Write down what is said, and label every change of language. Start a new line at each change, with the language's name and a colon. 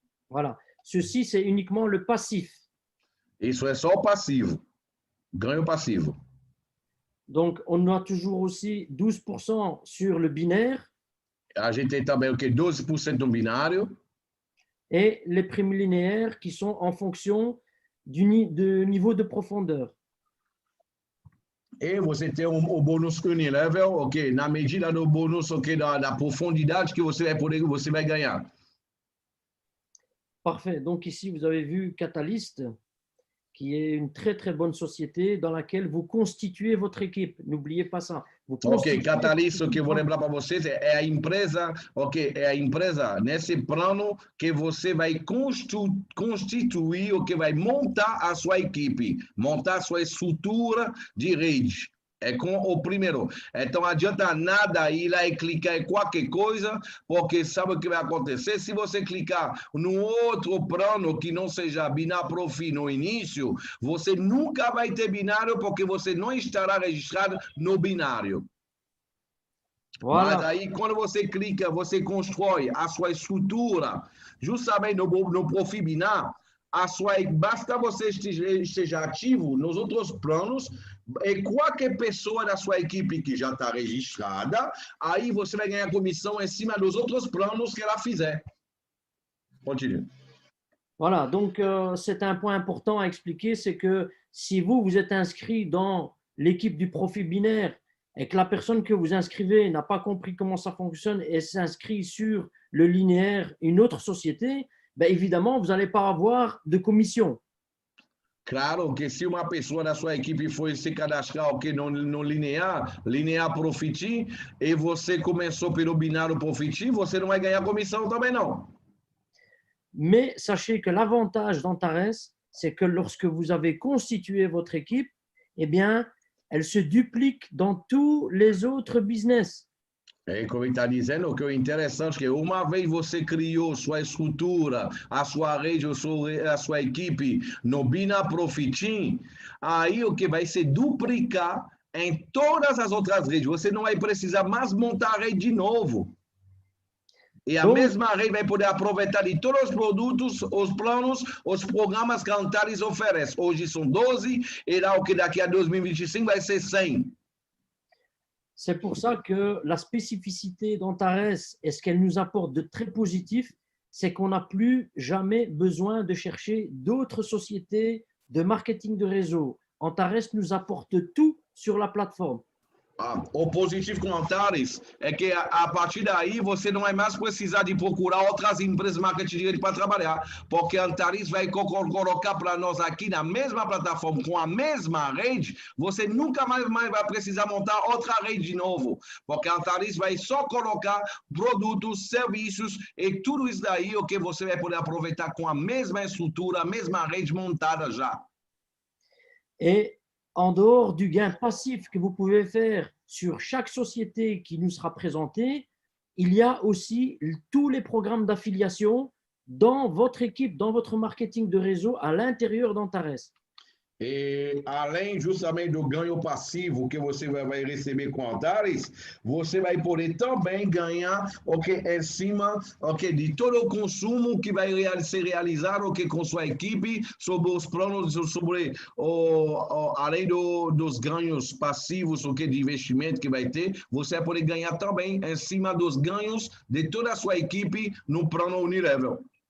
French: Voilà, ceci c'est uniquement le passif.
Portuguese: Isso é só o passivo, ganho passivo.
French: Donc, on a toujours aussi 12% sur le binaire.
Portuguese: A gente tem também o que 12% no binário.
French: Et les primes linéaires qui sont en fonction du niveau de profondeur.
Portuguese: E você tem o bônus unilevel, ok? Na medida do bônus, ok, da profondidade que você vai ganhar.
French: Parfait. Donc ici, vous avez vu Catalyst, qui est une très, très bonne société dans laquelle vous constituez votre équipe. N'oubliez pas ça.
Portuguese: Ok, Catalyst, o que eu vou lembrar para vocês é a empresa, ok, é a empresa nesse plano que você vai constituir, o que vai montar a sua equipe, montar a sua estrutura de rede. É com o primeiro. Então, não adianta nada ir lá e clicar em qualquer coisa, porque sabe o que vai acontecer? Se você clicar no outro plano que não seja binário profi no início, você nunca vai ter binário, porque você não estará registrado no binário.
French: Voilà.
Portuguese: Mas aí, quando você clica, você constrói a sua estrutura, justamente no profi binário, basta você esteja ativo nos outros planos, e qualquer pessoa da sua equipe que já está registrada, aí você vai ganhar comissão em cima dos outros planos que ela fizer.
French: Continue. Voilà, donc c'est un point important à expliquer, c'est que si vous êtes inscrit dans l'équipe du profil binaire et que la personne que vous inscrivez n'a pas compris comment ça fonctionne et s'inscrit sur le linéaire, une autre société, ben évidemment, vous n'allez pas avoir de commission.
Portuguese: Claro que se uma pessoa da sua equipe foi se cadastrar no linear Profit, e você começou pelo binário Profit, você não vai ganhar comissão também não.
French: Mais sachez que l'avantage d'Antares, c'est que lorsque vous avez constitué votre équipe, eh bien, elle se duplique dans tous les autres business.
Portuguese: É, como ele está dizendo, o que é interessante é que uma vez você criou sua estrutura, a sua rede, a sua equipe no Bina Profitim, aí o que vai se duplicar em todas as outras redes. Você não vai precisar mais montar a rede de novo. E a
French: Donc,
Portuguese: mesma rede vai poder aproveitar de todos os produtos, os planos, os programas que a Antares oferece. Hoje são 12, e lá o que daqui a 2025 vai ser 100.
French: c'est pour ça que la spécificité d'Antares et ce qu'elle nous apporte de très positif, c'est qu'on n'a plus jamais besoin de chercher d'autres sociétés de marketing de réseau. Antares nous apporte tout sur la plateforme.
Portuguese: O positivo com Antares é que a partir daí você não vai mais precisar de procurar outras empresas de marketing de rede para trabalhar, porque Antares vai colocar para nós aqui na mesma plataforma, com a mesma rede, você nunca mais vai precisar montar outra rede de novo, porque Antares vai só colocar produtos, serviços e tudo isso daí o que você vai poder aproveitar com a mesma estrutura, a mesma rede montada já.
French: Et en dehors du gain passif que vous pouvez faire sur chaque société qui nous sera présentée, il y a aussi tous les programmes d'affiliation dans votre équipe, dans votre marketing de réseau à l'intérieur d'Antares.
Portuguese: E além justamente do ganho passivo que você vai receber com Antares, você vai poder também ganhar em cima de todo o consumo que vai ser realizado com sua equipe, sobre os planos, sobre além dos ganhos passivos de investimento que vai ter, você vai poder ganhar também em cima dos ganhos de toda a sua equipe no plano Unilevel.